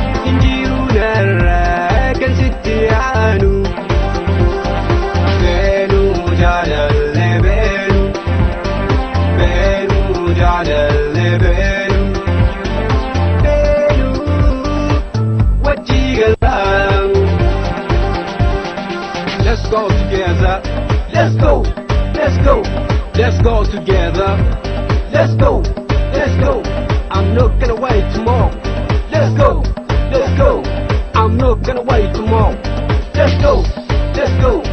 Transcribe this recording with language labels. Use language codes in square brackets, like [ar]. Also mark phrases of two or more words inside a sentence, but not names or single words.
[om] Injiru narraa kan sitti aanu. Beenu jaalalle beenu. Beenu jaalalle beenu. Beenu wajji galaa. [en] Let's go together. Let's go. Let's go. Let's go together. Let's go. Let's go. I'm not gonna wait tomorrow. Let's go. Let's go. I'm not gonna wait tomorrow. Let's go. Let's go.